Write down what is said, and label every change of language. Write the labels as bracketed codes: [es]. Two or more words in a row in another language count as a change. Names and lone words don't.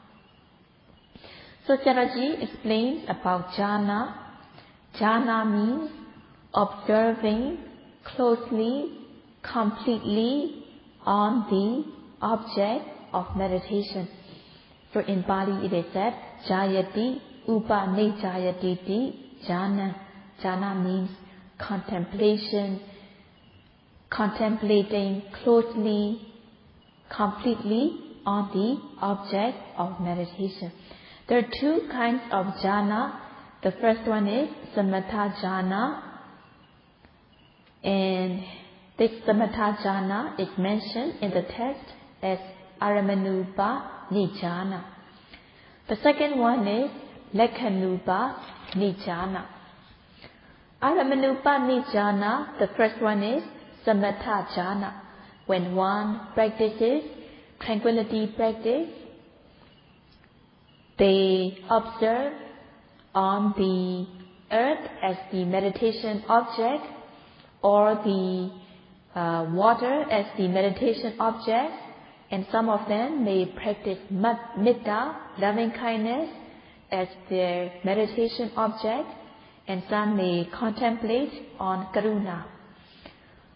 [en] So Sayadaw explains about Jhana. Jhana means observing closely, completely on the object of meditation. So in Pali it is said, [pi] Jayati upanejayati jhana. [en] Jhana means contemplation, contemplating closely, completely on the object of meditation. There are two kinds of jhana. The first one is [pi] samatha jhana, [en] and this [pi] samatha jhana [en] is mentioned in the text as [pi] aramanupa nijjhana. [en] The second one is [pi] lekhanupa nijjhana. Aramanupa nijjhana, [en] the first one is [pi] samatha jhana. [en] When one practices tranquility practice, they observe on the earth as the meditation object, or the water as the meditation object, and some of them may practice metta, loving kindness, as their meditation object, and some may contemplate on karuna.